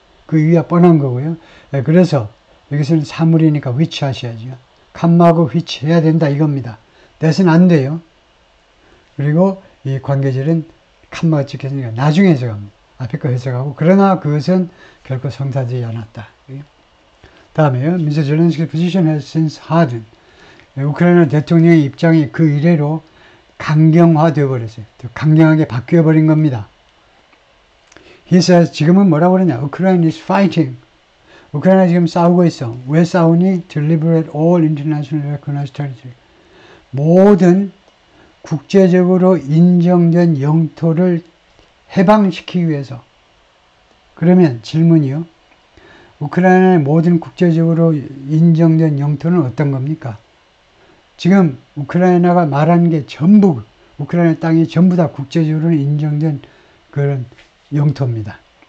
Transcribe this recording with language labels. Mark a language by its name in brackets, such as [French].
[Korean] 그 이유가 뻔한 거고요. 그래서 여기서는 사물이니까 which 하셔야죠. 칸마하고 which 해야 된다 이겁니다. that은 안 돼요. 그리고 이 관계절은 칸마가 찍혔으니까 나중에 해석합니다. 앞에 거 해석하고, 그러나 그것은 결코 성사되지 않았다. 다음에요. Mr. [English] Zelensky's position has since hardened. [Korean] 우크라이나 대통령의 입장이 그 이래로 강경화되어 버렸어요. 강경하게 바뀌어 버린 겁니다. [English] He says, [Korean] 지금은 뭐라고 그러냐? [English] Ukraine is fighting. [Korean] 우크라이나 지금 싸우고 있어. 왜 싸우니? [English] To liberate all international recognized territory. [Korean] 모든 국제적으로 인정된 영토를 해방시키기 위해서. 그러면 질문이요. 우크라이나의 모든 국제적으로 인정된 영토는 어떤 겁니까? 지금 우크라이나가 말하는 게 전부, 우크라이나 땅이 전부 다 국제적으로 인정된 그런 영토입니다.